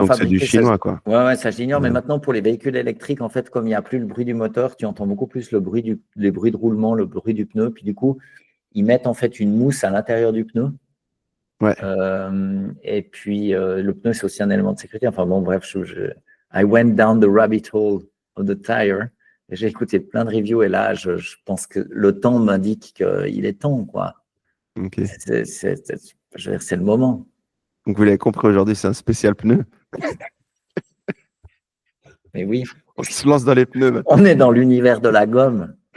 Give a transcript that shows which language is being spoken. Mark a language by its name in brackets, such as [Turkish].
[French] Donc c'est du fabriqués, ça, chinois, quoi. ouais, ça je l'ignore. Mais Ouais. maintenant, pour les véhicules électriques, en fait, comme il n'y a plus le bruit du moteur, tu entends beaucoup plus les bruits de roulement, le bruit du pneu. Puis du coup, ils mettent en fait une mousse à l'intérieur du pneu. Ouais. Et puis, le pneu, c'est aussi un élément de sécurité. Enfin bon, bref, [English] I went down the rabbit hole of the tire. [French] Et j'ai écouté plein de reviews et là, je pense que le temps m'indique qu'il est temps, quoi. Ok. Je veux dire, c'est le moment. Donc vous l'avez compris aujourd'hui, c'est un spécial pneu. Mais oui, On se lance dans les pneus maintenant. on est dans l'univers de la gomme.